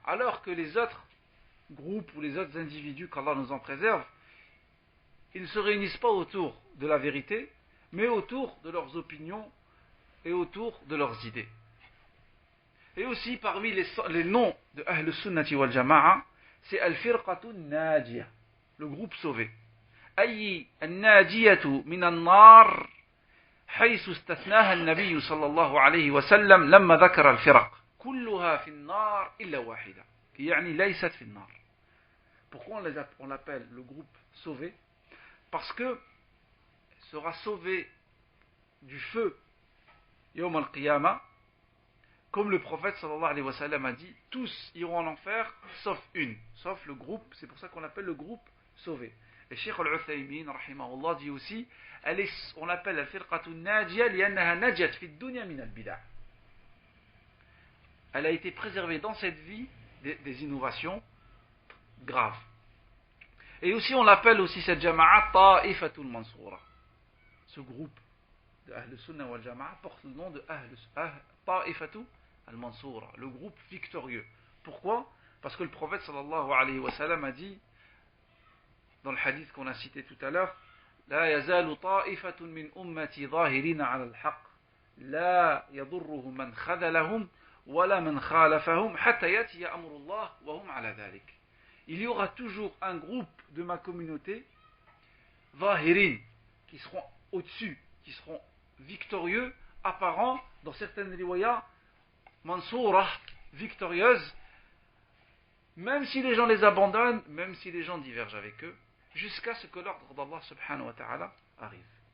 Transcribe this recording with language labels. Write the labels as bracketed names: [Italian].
[French] Alors que les autres groupes ou les autres individus, qu'Allah nous en préserve, ils ne se réunissent pas autour de la vérité, mais autour de leurs opinions et autour de leurs idées. Et aussi parmi les noms de Ahl Sunnati wal Jama'a, c'est Al-Firqatu Najiyah, le groupe sauvé. [Arabic] أي الناجية من النار حيث استثناها النبي صلى الله عليه وسلم لما ذكر الفرق كلها في النار إلا واحدة يعني ليست في النار. [French] Pourquoi on l'appelle le groupe sauvé? Parce que sera sauvé du feu Yawm al-Qiyamah, comme le prophète sallallahu alayhi wa sallam a dit, tous iront en enfer sauf une, sauf le groupe, c'est pour ça qu'on l'appelle le groupe sauvé. Et Cheikh Al-Uthaymin, rahimahullah, dit aussi, on l'appelle la firqatu najia [Arabic] li'annaha najat fi dunya min al-bid'a. [French] Elle a été préservée dans cette vie des innovations graves. Et aussi on l'appelle aussi cette jama'a ta'ifatul mansoura. Ce groupe de Ahl Sunnah wal Jama'a porte le nom de ta'ifatul al-mansoura, le groupe victorieux. Pourquoi? Parce que le prophète sallallahu alayhi wa sallam a dit dans le hadith qu'on a cité tout à l'heure, [Arabic] لا يزال طائفة من أمتي ظاهرين على الحق لا يضرهم من خذلهم ولا من خالفهم حتى يأتي أمر الله وهم على ذلك. [French] Il y aura toujours un groupe de ma communauté, ظاهرين, qui seront au-dessus, qui seront victorieux, apparents, dans certaines riwayas, mansoura, victorieuse, même si les gens les abandonnent, même si les gens divergent avec eux, jusqu'à ce que l'ordre d'Allah subhanahu wa ta'ala arrive.